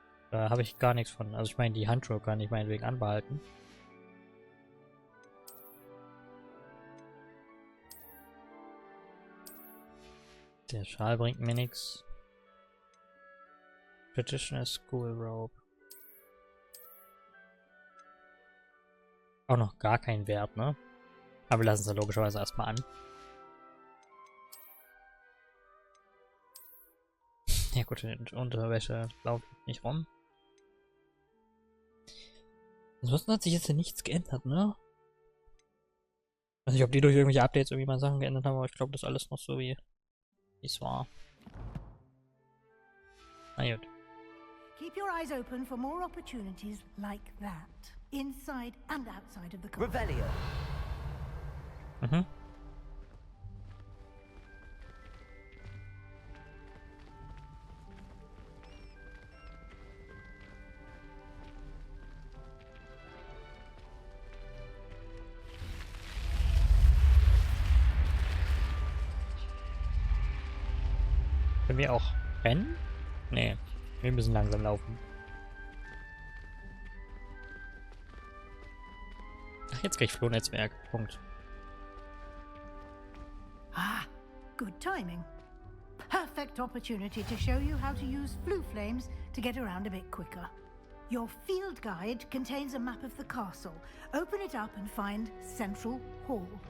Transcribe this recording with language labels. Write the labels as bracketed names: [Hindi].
[German] Da habe ich gar nichts von. Also ich meine, die Handschuhe kann ich meinetwegen anbehalten. Der Schal bringt mir nichts. [English] Traditional School Robe. [German] Auch noch gar keinen Wert, ne? Aber wir lassen es ja logischerweise erstmal an. Ja gut, in Unterwäsche laufe ich nicht rum. Ansonsten hat sich jetzt ja nichts geändert, ne? Ich weiß nicht, ob die durch irgendwelche Updates irgendwie mal Sachen geändert haben, aber ich glaube, das ist alles noch so wie es war. Na gut. [English] Keep your eyes open for more opportunities like that, inside and outside of the castle. Revelio. Mhm. [German] Können wir auch rennen? Nee, wir müssen langsam laufen. Ach, jetzt krieg ich Flohnetzwerk. Punkt. [English] Ah, good timing. Perfect opportunity to show you how to use flue flames to get around a bit quicker. Your field guide contains a map of the castle. Open it up and find Central Hall.